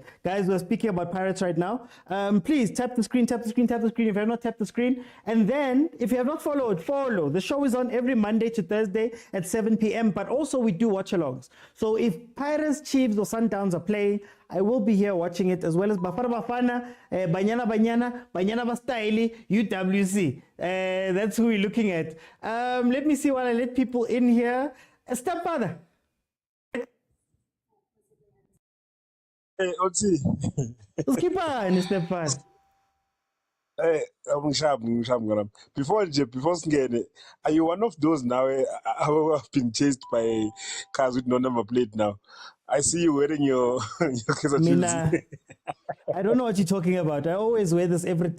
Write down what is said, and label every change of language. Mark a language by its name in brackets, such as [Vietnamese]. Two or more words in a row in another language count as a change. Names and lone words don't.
[English] Guys, we're speaking about Pirates right now. Please tap the screen, tap the screen, tap the screen if you have not tapped the screen. And then if you have not followed, follow. The show is on every Monday to Thursday at 7 p.m. But also we do watch-alongs. So if Pirates, Chiefs or Sundowns are playing, I will be here watching it, as well as bafana, banyana bastyle, UWC. That's who we're looking at. Let me see while I let people in here. Stepfather. Hey, Oti. Uskipani, stepfather. Hey, I'm Before Sngene, are you one of those now who have been chased by cars with no number plate now? I see you wearing your Kaizer Mina, Chiefs. I don't know what you're talking about. I always wear this every day.